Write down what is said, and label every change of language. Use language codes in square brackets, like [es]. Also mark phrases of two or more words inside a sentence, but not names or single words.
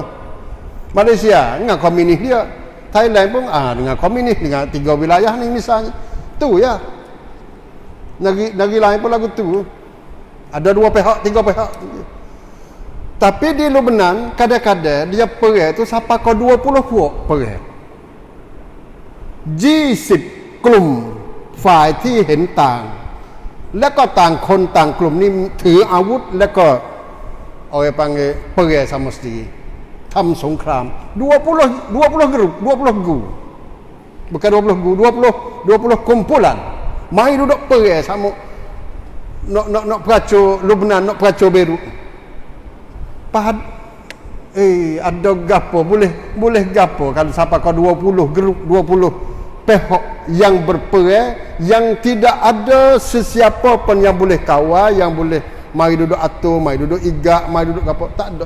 [ms] Malaysia dengan komunis dia. Thailand pun dengan komunis dengan 3 wilayah ni misalnya. Tu ya. Negeri lain pun lagu tu. Ada 2 pihak, 3 pihak. Tapi di Lebanon kadang-kadang dia pergi tu sampai ke 20 puak pergi. [th] 20 กลุ่มฝ่ายที่เห็นต่างแล้วก็ต่างคนต่างกลุ่มนี้ถืออาวุธแล้วก็เอาไป [ms] panggil pergi sama sendiri [th] ทำสงคราม [ms] 20 grup 20 gu bukan 20 gu 20 kumpulan mai duduk pergi sama nak peracur Lebanon, nak peracur Beirut. Ada gapo boleh gapo kalau sampai ke 20 grup 20 pihak yang berperang yang tidak ada sesiapa pun yang boleh kawal, yang boleh mari duduk atur, mari duduk igak, mari duduk gapo, tak ada.